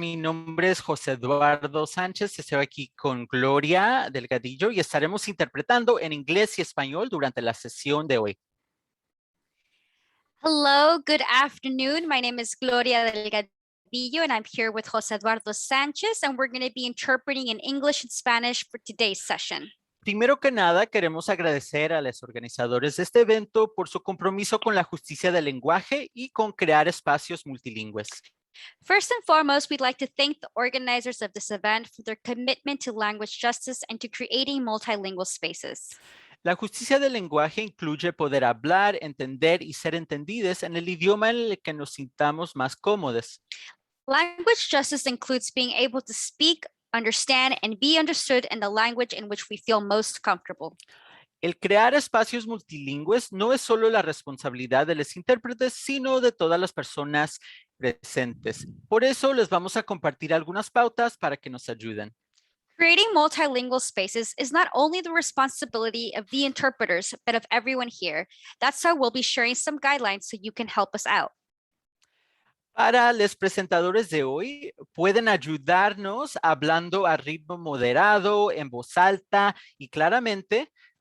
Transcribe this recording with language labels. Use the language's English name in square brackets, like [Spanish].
[Spanish] Mi nombre es José Eduardo Sánchez. Estoy aquí con Gloria Delgadillo y estaremos interpretando en inglés y español durante la sesión de hoy. [English] Hello, good afternoon. My name is Gloria Delgadillo, and I'm here with Jose Eduardo Sanchez, and we're going to be interpreting in English and Spanish for today's session. [Spanish] Primero que nada, queremos agradecer a los organizadores de este evento por su compromiso con la justicia del lenguaje y con crear espacios multilingües. [English] First and foremost, we'd like to thank the organizers of this event for their commitment to language justice and to creating multilingual spaces. [Spanish] La justicia del lenguaje incluye poder hablar, entender y ser entendidos en el idioma en el que nos sintamos más cómodos. [English] Language justice includes being able to speak, understand, and be understood in the language in which we feel most comfortable. [Spanish] El crear espacios multilingües no es solo la responsabilidad de los intérpretes, sino de todas las personas presentes. Por eso les vamos a compartir algunas pautas para que nos ayuden. [English] Creating multilingual spaces is not only the responsibility of the interpreters, but of everyone here. That's why we'll be sharing some guidelines so you can help us out. [Spanish] Para los presentadores de hoy, pueden ayudarnos hablando a ritmo moderado, en voz alta y claramente.